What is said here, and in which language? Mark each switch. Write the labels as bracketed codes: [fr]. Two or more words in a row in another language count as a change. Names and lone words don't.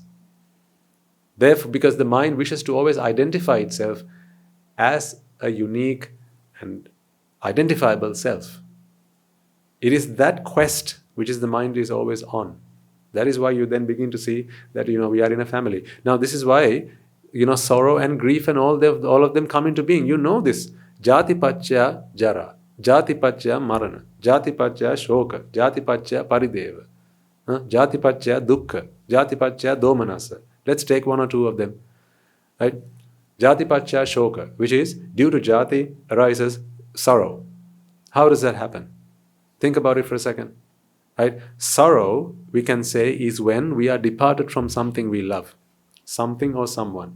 [en] Therefore, because the mind wishes to always identify itself as a unique and identifiable self. It is that quest which is the mind is always on. That is why you then begin to see that we are in a family. Now this is why sorrow and grief and all of them come into being. You know this. [pi] Jati paccha jara, jati paccha marana, jati paccha shoka, jati paccha parideva, jati paccha dukkha, jati paccha domanasa, [en] Let's take one or two of them. Right? [pi] Jati pacha shoka, [en] which is due to jati arises sorrow. How does that happen? Think about it for a second. Right? Sorrow, we can say, is when we are departed from something we love, something or someone.